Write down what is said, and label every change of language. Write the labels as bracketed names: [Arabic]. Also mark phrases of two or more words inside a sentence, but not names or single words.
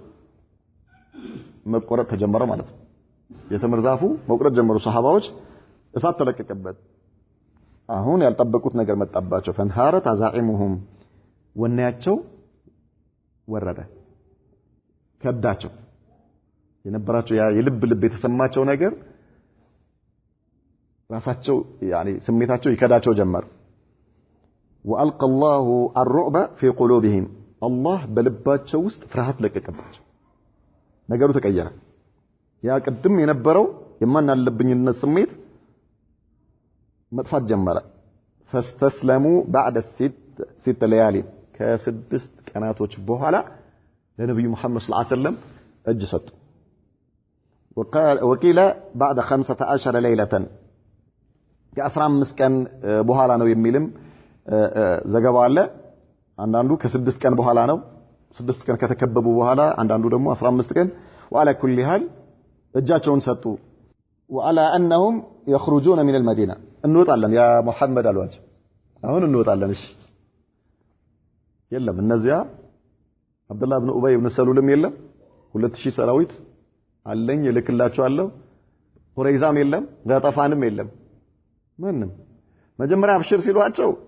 [Amharic] መቆረጥ ተጀመረ ማለት ነው የተምር ዛፉ መቆረጥ ጀመሩ ሰሃባዎች እሳት ተለቀቀበት አሁን ያልጠበቁት ነገር መጣባቸው [Arabic] فانهارت عزائمهم [Amharic] ወናያቸው ወረደ ከዳቸው የነበራቸው ያ የልብ የተሰማቸው ነገር ራሳቸው ያኒ ስሜታቸው ይከዳቸው ጀመር [Arabic] وألقى الله الرعب في قلوبهم [Amharic] الله በልባቸው ውስጥ ፍርሃት ለቀቀባቸው ነገሩ ተቀየረ ያ ቀድም የነበረው የማናለብኝነት ስሜት መጥፋት ጀመረ [Arabic] فاستسلموا بعد ست ليالي [Amharic] ከስድስት ቀናቶች በኋላ ለነብዩ መሐመድ [Arabic] صلى الله عليه وسلم [Amharic] እጅ ሰጡ [Arabic] وقيل بعد 15 ليلة [Amharic] ከ15 ቀን በኋላ ነው የሚልም ዘገባ አለ አንዳንዱ ከ6 ቀን በኋላ ነው 6 ቀን ከተከበቡ በኋላ አንዳንዱ ደግሞ 15 ቀን [Arabic] وعلى كل حال [Amharic] እጃቸውን ሰጡ [Arabic] وعلى انهم يخرجون من المدينه [Amharic] እንወጣለን ያ መሐመድ አሏቸው አሁን እንወጣለን እሺ የለም እነዚያ አብዱላህ ኢብኑ ኡበይ ኢብኑ ሰሉልም የለም 2000 ሰራዊት አለኝ እልክላችኋለሁ ቁረይዛም የለም ጋጣፋንም የለም ምንም መጀመሪያ አብሽር ሲሏቸው